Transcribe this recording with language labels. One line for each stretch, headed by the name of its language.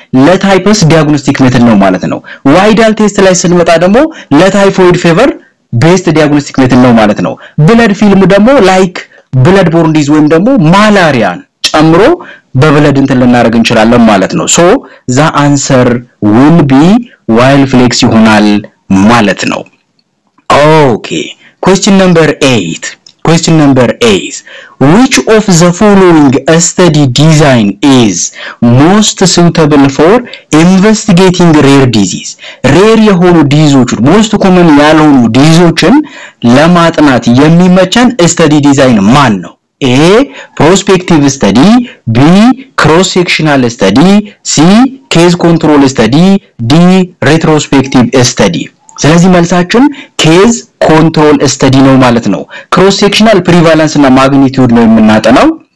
Amharic: ለታይፐስ ዲያግኖስቲክ ሜተድ ነው ማለት ነው። ዋይዳል ቴስት ላይ ስንመጣ ደግሞ ለታይፎይድ ፌቨር ቤስት ዲያግኖስቲክ ሜተድ ነው ማለት ነው። ብለድ ፊልም ደግሞ ላይክ ብለድ ቦርን ዲዝ ወይም ደግሞ ማላሪያን ጨምሮ በብለድ እንትን ልናደርግ እንችላለን ማለት ነው። ሶ
English: the answer will be wild flex
Amharic: ይሆናል ማለት ነው።
English: Okay, question number 8. Question number 8. Which of the following study design is most suitable for investigating rare disease?
Amharic: Rare የሆኑ ዲዚዞችን most common ያልሆኑ ዲዚዞችን ለማጥናት የሚመቸን study design ማን ነው?
English: A prospective study, B cross sectional study, C case control study, D retrospective study።
Amharic: ስለዚህ መልሳችን case control study ነው ማለት ነው።
English: cross sectional prevalence እና magnitude ነው የምናጠናው